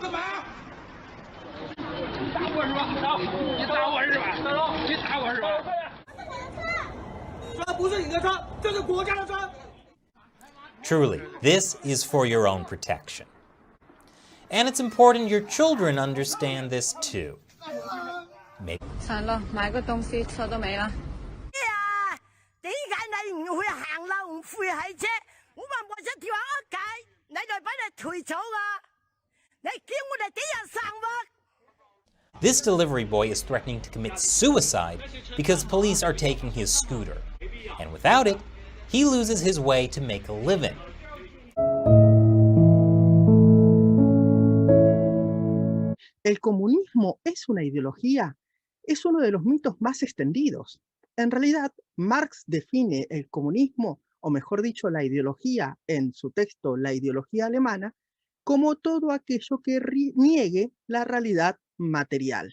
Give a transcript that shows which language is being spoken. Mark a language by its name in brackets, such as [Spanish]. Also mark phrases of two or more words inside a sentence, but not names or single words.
[English] Truly, this is for your own protection. And it's important your children understand this too. Maybe [Cantonese] 上咯，買個東西收到未啦？呀，點解你唔去行路唔悔係啫？我話我想跳下街，你就俾你退咗啊！你叫我哋點樣生活？ [English] this delivery boy is threatening to commit suicide because police are taking his scooter. And without it, he loses his way to make a living. [Spanish] ¿El comunismo es una ideología? Es uno de los mitos más extendidos. En realidad, Marx define el comunismo, o mejor dicho, la ideología, en su texto La ideología alemana, como todo aquello que niegue la realidad material.